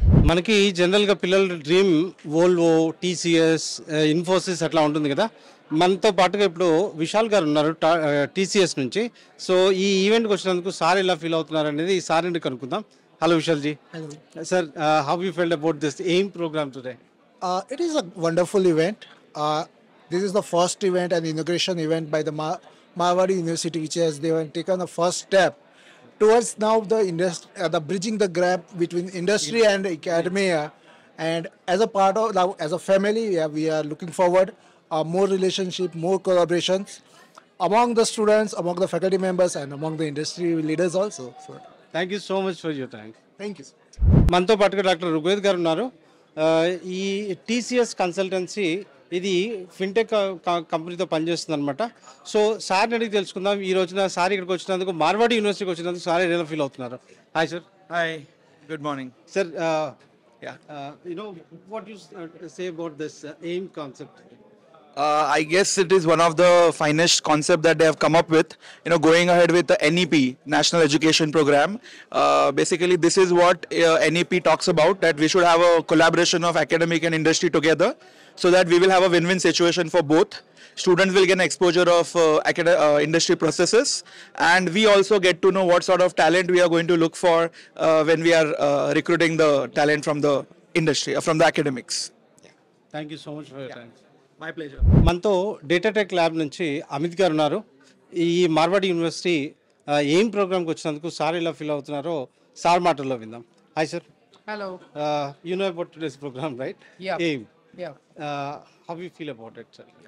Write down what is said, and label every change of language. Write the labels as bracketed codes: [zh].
[te] మనకి జనరల్గా పిల్లల డ్రీమ్ వోల్వో, టీసీఎస్, ఇన్ఫోసిస్ అట్లా ఉంటుంది కదా. మనతో పాటుగా ఇప్పుడు విశాల్ గారు ఉన్నారు టీసీఎస్ నుంచి. సో ఈ ఈవెంట్కి వచ్చినందుకు సార్ ఎలా ఫీల్ అవుతున్నారు అనేది సార్ నుండి కనుక్కుందాం. Hello Vishal G. [en] Sir, how you felt about this aim programme today? It is a wonderful event. This is the first event and inauguration event by the Marwadi University, which has they have taken the first step towards now the bridging the gap between industry and academia. And as a part of now, as a family, we are looking forward more relationship, more collaborations among the students, among the faculty members, and among the industry leaders also. So, thank you so much for your time. thank you. [te] మనతో పాటుగా doctor Rugved గారు ఉన్నారు. ఈ TCS consultancy ఇది fintech కంపెనీతో పనిచేస్తుంది అనమాట. So sir అడిగి తెలుసుకుందాం. ఈ రోజున సార్ ఇక్కడికి వచ్చినందుకు, మార్వాడి యూనివర్సిటీకి వచ్చినందుకు సార్ ఎలా ఫీల్ అవుతున్నారు? Hi sir. [en] Hi, good morning. Sir, Yeah. You know, what you say about this AIM concept? I guess it is one of the finest concept that they have come up with. You know, going ahead with the NEP, National Education Program. Basically, this is what NEP talks about, that we should have a collaboration of academic and industry together, so that we will have a win-win situation for both. Students will get an exposure of industry processes, and we also get to know what sort of talent we are going to look for when we are recruiting the talent from the industry, from the academics. Thank you so much for your time. My pleasure. [te] మనతో data tech lab నుంచి అమిత్ గారు ఉన్నారు. ఈ Marwadi university ఏం ప్రోగ్రామ్కి వచ్చినందుకు sir ఎలా feel అవుతున్నారో సార్ మాటల్లో విందాం. [en] Hi sir. Hello. You know about today's program, right? Yeah. AIM. Yeah. How do you feel about it, sir?